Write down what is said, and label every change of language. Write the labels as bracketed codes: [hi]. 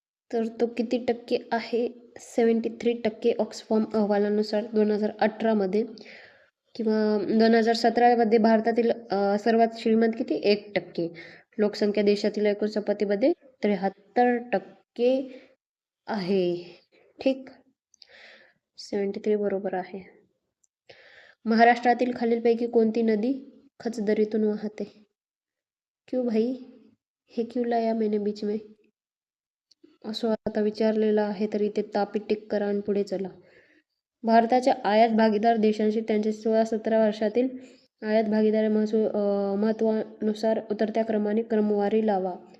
[mr] तर तो किती टक्के आहे? 73% ऑक्सफॉर्म अहवालानुसार 2018 किंवा 2017 भारतातील सर्वात श्रीमंत किती? 1%. लोकसंख्या देशातील एकूण संपत्तीमध्ये 73% आहे. ठीक, 73 बरोबर आहे. महाराष्ट्रातील खालीलपैकी कोणती नदी खचदरीतून वाहते? [hi] क्यों भाई, हे क्यों लाया मैंने बीच में? [mr] असं आता विचारलेलं आहे, तर इथे तापी टिक करा आणि पुढे चला. भारताच्या आयात भागीदार देशांशी त्यांचे 16-17 वर्षातील आयात भागीदारी महत्वानुसार उतरत्या क्रमाने क्रमवारी लावा.